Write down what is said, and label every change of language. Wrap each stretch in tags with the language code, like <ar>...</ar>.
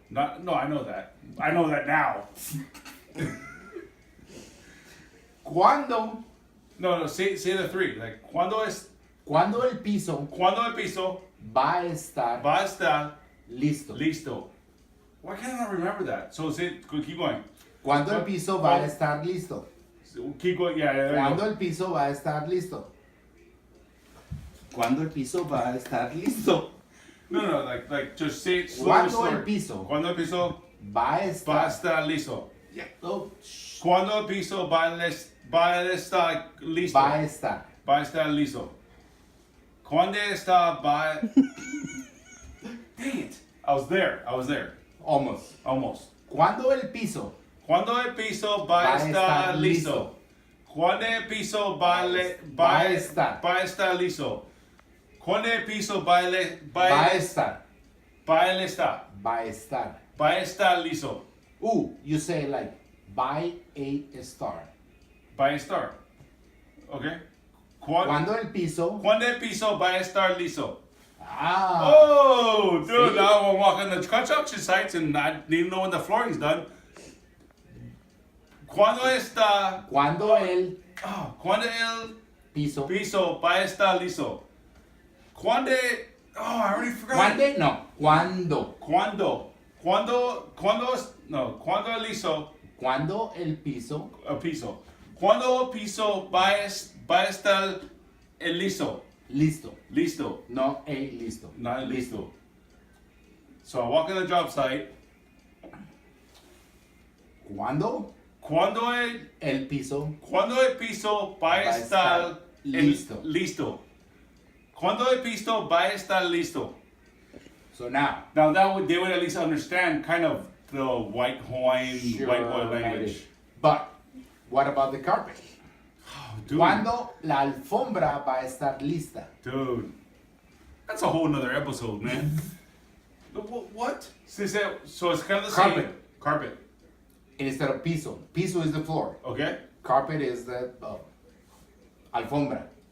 <en>No, I know that. I know that now.</en> <es>Cuando</es> <en>No. Say the three. Like cuando</en> <es>el piso el piso va a estar va a estar listo. listo.</es> <en>Why can't I remember that? So keep going.</en> <es>Cuando el piso va a estar listo.</es> <en>Keep going. Yeah. There you</en> <es>Cuando</es> <en>go.</en> <es>el piso va a estar listo. Cuando el piso va a estar listo.</es> <en>No. Like just say it slowly.</en> <es>Cuando el piso Cuando el piso va a va a estar estar listo. Oh, Cuando el piso va a estar listo. va a estar. Va a estar listo. Cuando está va.</es> <en>Dang it! I was there. Almost. Almost.</en> <es>Cuando el piso Cuando el piso va a estar listo. Cuando el piso Va a estar. va a estar liso. Cuando el piso va Va a estar. estar. Va a estar. Va a estar liso.</es> <en>You say like, by a star.</en> <es>Va a estar. Okay. Cuando el piso. Cuando el piso va a estar liso. Ah.</es> <en>Oh, dude, See? now I'm walking the construction sites and I need to know when the flooring's done.</en> <es>Cuando está. Cuando el Cuando el piso. piso va a estar liso. Cuando.</es> <en>Oh, I already forgot.</en> <es>¿Cuándo? No. Cuando. Cuando liso. Cuando el piso. Piso. Cuando el piso va a estar el liso. Listo. Listo. No a listo.</es> <en>Not listo. So I walk in the job site.</en> <es>Cuando Cuando el piso. el piso va a estar listo. listo. Cuando el piso va a estar listo.</es> <en>So now. Now they would at least understand kind of the white Hawaiian, white boy language. But what about the carpet? Dude,</en> <es>Cuando la alfombra va a estar lista.</es> <en>dude, that's a whole nother episode, man. What? So it's kind of the Carpet. same. Carpet. Instead of piso. Piso is the floor. Okay. Carpet is the alfombra.</en>